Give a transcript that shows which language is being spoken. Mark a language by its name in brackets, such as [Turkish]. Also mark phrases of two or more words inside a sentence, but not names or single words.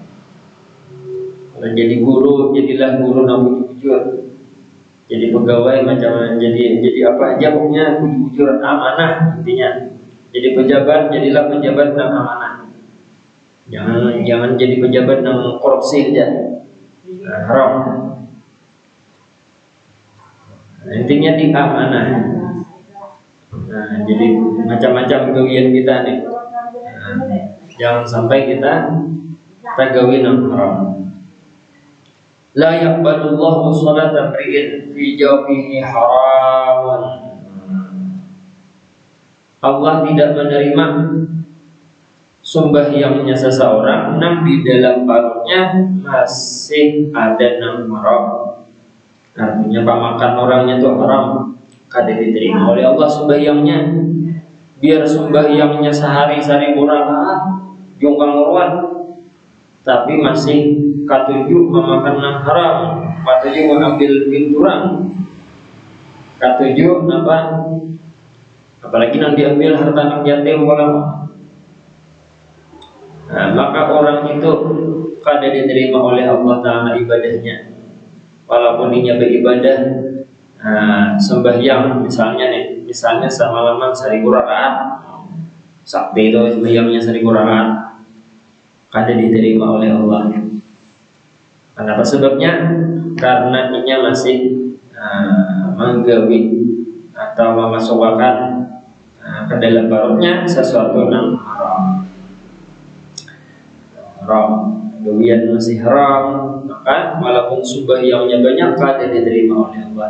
[Indonesian] Kalau jadi guru, jadilah guru yang jujur. Jadi pegawai macam jadi apa aja pokoknya jujur, amanah intinya. Jadi pejabat, jadilah pejabat yang amanah. Jangan jadi pejabat yang korupsi aja. Haram. Intinya di amanah. [Banjar] Nah, jadi macam-macam gawian kita nih. Jangan sampai kita gawin yang haram. [Arabic] لا يقبل الله صلاة امرئ في جوفه حرام. [Indonesian] Allah tidak menerima sembahyangnya seseorang namun di dalam perutnya masih ada yang haram. [Banjar] Artinya pemakan orangnya itu haram, kada diterima oleh Allah sembahyangnya. Biar sembahyangnya sehari 1000 rakaat jongkang ruan, tapi masih katujuh memakan yang haram, katujuh mengambil pinturang, katujuh apa? Apalagi nanti ambil harta anak yatim ulama. Nah, maka orang itu kada diterima oleh Allah Ta'ala ibadahnya. Walaupun dia beribadah sembahyang misalnya semalaman 1000 rakaat, sakti itu sembahyangnya 1000 rakaat, kada diterima oleh Allah. Kenapa sebabnya? Karena ia masih menggawi atau memasukkan ke dalam perutnya sesuatu yang haram. Gawian masih haram, maka walaupun sembahyangnya banyak kada diterima oleh Allah.